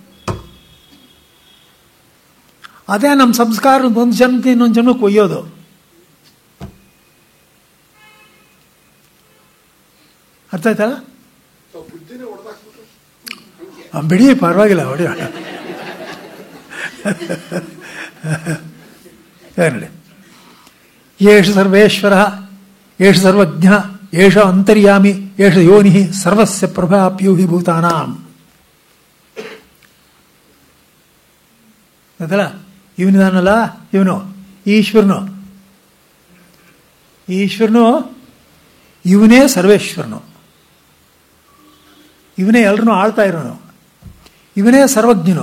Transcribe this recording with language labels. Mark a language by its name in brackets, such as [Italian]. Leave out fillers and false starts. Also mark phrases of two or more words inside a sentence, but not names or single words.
[Kannada] ಅದೇ ನಮ್ಮ ಸಂಸ್ಕಾರ ಒಂದು ಜನ್ಮಕ್ಕೆ ಇನ್ನೊಂದು ಜನ್ಮಕ್ಕೆ ಒಯ್ಯೋದು. ಅರ್ಥ ಆಯ್ತಲ್ಲ? ಬಿಡಿ, ಪರವಾಗಿಲ್ಲ, ಹೊಡಿ. ನೋಡಿ, [Sanskrit] ಏಷ ಸರ್ವೇಶ್ವರ, ಏಷ ಸರ್ವಜ್ಞ, ಏಷ ಅಂತರ್ಯಾಮಿ, ಏಷ ಯೋನಿ, ಸರ್ವಸ್ಯ ಪ್ರಭಾಪ್ಯೂಹಿ ಭೂತಾನಾಂ. [Kannada] ಗೊತ್ತಲ್ಲ? ಇವನಿದಾನಲ್ಲ, ಇವನು ಈಶ್ವರನು, ಇವನೇ ಸರ್ವೇಶ್ವರನು, ಇವನೇ ಎಲ್ಲರನ್ನೂ ಆಳ್ತಾ ಇರೋನು, ಇವನೇ ಸರ್ವಜ್ಞನು.